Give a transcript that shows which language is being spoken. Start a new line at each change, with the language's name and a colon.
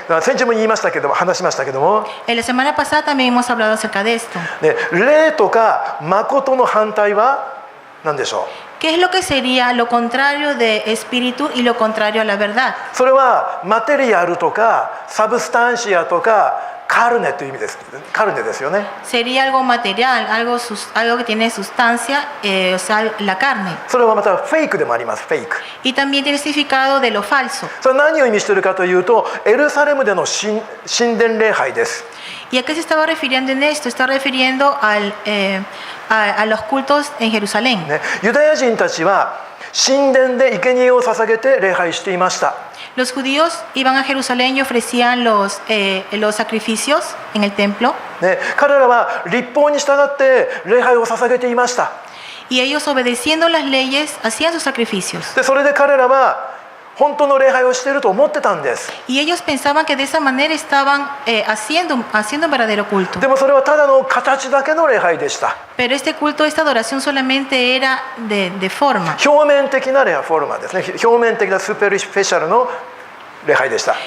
Japanese: 先週も言いましたけども、話しましたけども、
Spanish: En la semana pasada también hemos hablado acerca de esto.
Japanese: ね、霊とか誠の反対は何でしょう。
Spanish: ¿Qué es lo que sería lo contrario de espíritu y lo contrario a la verdad?
Japanese: それはマテリアルとかサブスタンシアとかカルネという意味です。カルネですよね。
Spanish: Sería algo material, algo que tiene sustancia, o sea, la carne.
Japanese: それはまたフェイクでもあります。フェイク。
Spanish: Y también tiene significado de lo falso.
Japanese: それは何を意味しているかというと、エルサレムでの神殿礼拝です。
Spanish: ¿Y a qué se estaba refiriendo en esto? Está refiriendo a los cultos en Jerusalén.
Japanese: ね、ユダヤ人たちは神殿で生贄を捧げて礼拝していました。
Spanish: Los judíos iban a Jerusalén y ofrecían los sacrificios en el templo.
Japanese: ね、彼らは律法に従って礼拝を捧げていました。
Spanish: Y ellos, obedeciendo las leyes, hacían sus sacrificios.
Japanese: でそれで彼らは本当の礼拝をしていると思ってたんです。
Spanish: Y ellos pensaban que de esa manera estaban haciendo un verdadero culto.
Japanese: でもそれはただの形だけの礼拝でした。
Spanish: Pero este culto, esta adoración solamente era de forma.
Japanese: 表面的なフォルマですね。表面的なスーパースペシャルの礼拝でした。